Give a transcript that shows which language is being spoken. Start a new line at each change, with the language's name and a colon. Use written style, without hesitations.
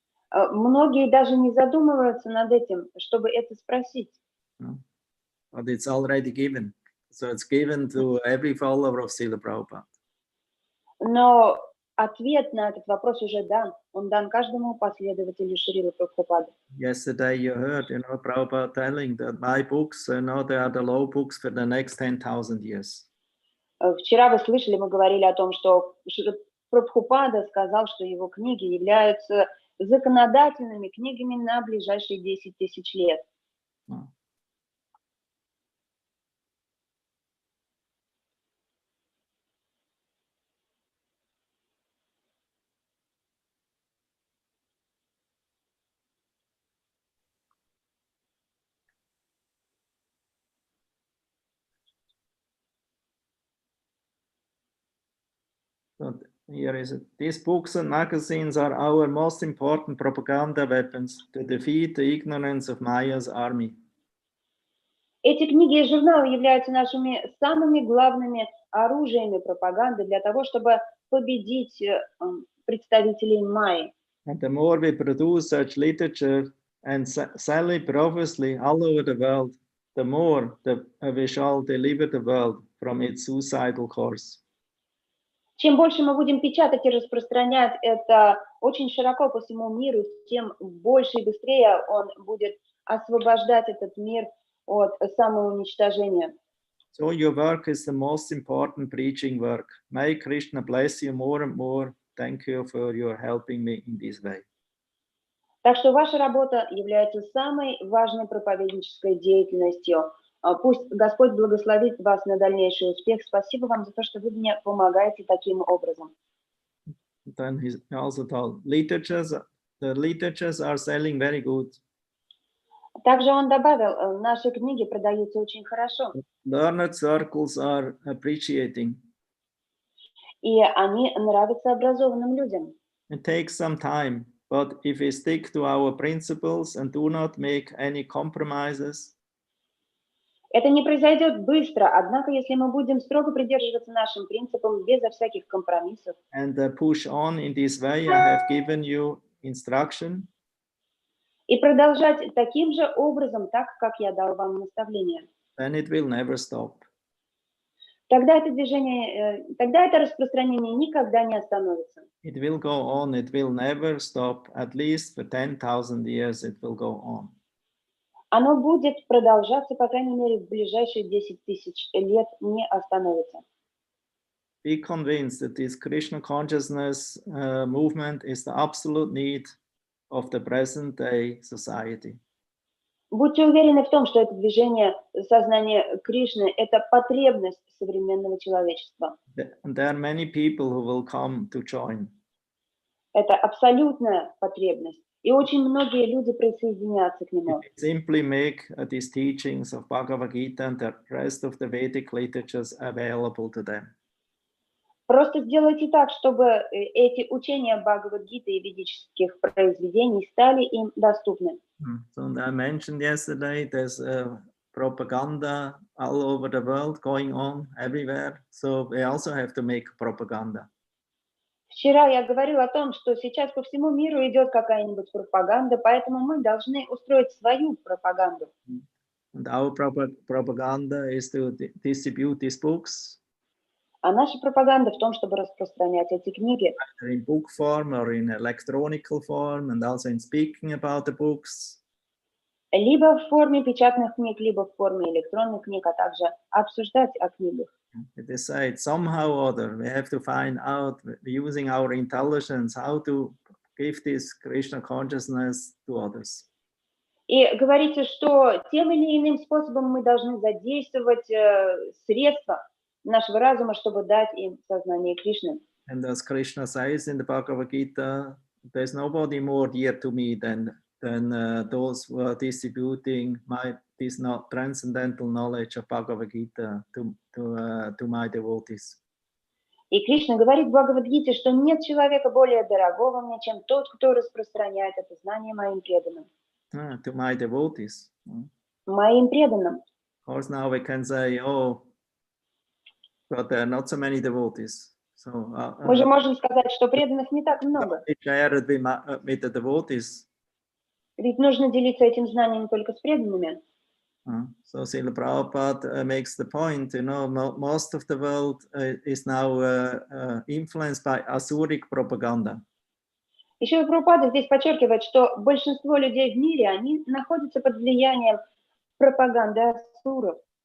Russian: Многие даже не задумываются над этим, чтобы это спросить.
English: But it's already given. So it's given to every follower of Srila Prabhupada.
Russian: Но ответ на этот вопрос уже дан. Он дан каждому последователю Шрилы Прабхупады.
English: Yesterday you heard, Prabhupada telling that my books, they are the law books for the next 10,000 years.
Russian: Вчера вы слышали, мы говорили о том, что Прабхупада сказал, что его книги являются законодательными книгами на ближайшие 10 тысяч лет.
English: So here is it. These books and magazines are our most important propaganda weapons to defeat the ignorance of Maya's army.
Russian: Эти книги и журналы являются нашими самыми главными оружиями пропаганды для того, чтобы победить представителей Майи.
English: And the more we produce such literature and sell it profusely all over the world, the more we shall deliver the world from its suicidal course.
Russian: Чем больше мы будем печатать и распространять это очень широко по всему миру, тем больше и быстрее он будет освобождать этот мир от самоуничтожения.
English: So your work is the most important preaching work. May Krishna bless you more and more. Thank you for your helping me in this way.
Russian: Так что ваша работа является самой важной проповеднической деятельностью. Пусть Господь благословит вас на дальнейший успех. Спасибо вам за то, что вы мне помогаете таким образом.
English: Then he also told, the literatures are selling very good.
Russian: Также он добавил, наши книги продаются очень хорошо,
English: Learned circles are appreciating.
Russian: и они нравятся образованным людям.
English: It takes some time, but if we stick to our principles and do not make any compromises,
Russian: Это не произойдет быстро, однако если мы будем строго придерживаться нашим принципам безо всяких компромиссов
English: and push on in this way, I have given you instruction,
Russian: и продолжать таким же образом, так, как я дал вам наставление,
English: then it will never stop.
Russian: тогда это движение, тогда это распространение никогда не остановится.
English: It will go on, it will never stop, at least for 10,000 years it will go on.
Russian: Оно будет продолжаться, по крайней мере, в ближайшие 10 тысяч лет не остановится.
English: Be convinced that this Krishna consciousness movement is the absolute need of the present day society.
Russian: Будьте уверены в том, что это движение сознания Кришны – это потребность современного человечества.
English: And there are many people who will come to join.
Russian: Это абсолютная потребность. И очень многие люди присоединятся к нему.
English: Simply make these teachings of Bhagavad Gita and the rest of the Vedic literatures available to them.
Russian: Просто сделайте так, чтобы эти учения Бхагавад-гиты и ведических произведений стали им доступны.
English: So I mentioned yesterday there's propaganda all over the world going on everywhere. So we also have to make propaganda.
Russian: Вчера я говорила о том, что сейчас по всему миру идет какая-нибудь пропаганда, поэтому мы должны устроить свою пропаганду.
English: And our propaganda is to distribute these books.
Russian: А наша пропаганда в том, чтобы распространять эти книги.
English: In book form or in electronical form, and also in speaking about the books.
Russian: Либо в форме печатных книг, либо в форме электронных книг, а также обсуждать о книгах.
English: Decide somehow or other, we have to find out, using our intelligence, how to give this Krishna consciousness to others.
Russian: И говорится, что тем или иным способом мы должны задействовать средства нашего разума, чтобы дать им сознание Кришны.
English: And as Krishna says in the Bhagavad Gita, there's nobody more dear to me than those who are distributing this transcendental knowledge of Bhagavad Gita to my devotees.
Russian: И Кришна говорит в Бхагавад-гите, что нет человека более дорогого мне, чем тот, кто распространяет это знание моим преданным.
English: To my devotees.
Russian: Моим преданным.
English: Of course, now we can say, oh, but there are not so many devotees. So
Russian: Мы же можем сказать, что преданных не так много.
English: Share it with the devotees.
Russian: Ведь нужно делиться этим знанием только с преданными.
English: So Srila Prabhupada makes the point, most of the world is now influenced by Asuric propaganda.
Russian: Еще Прабхупада здесь подчеркивает, что большинство людей в мире, они находятся под влиянием пропаганды асуров.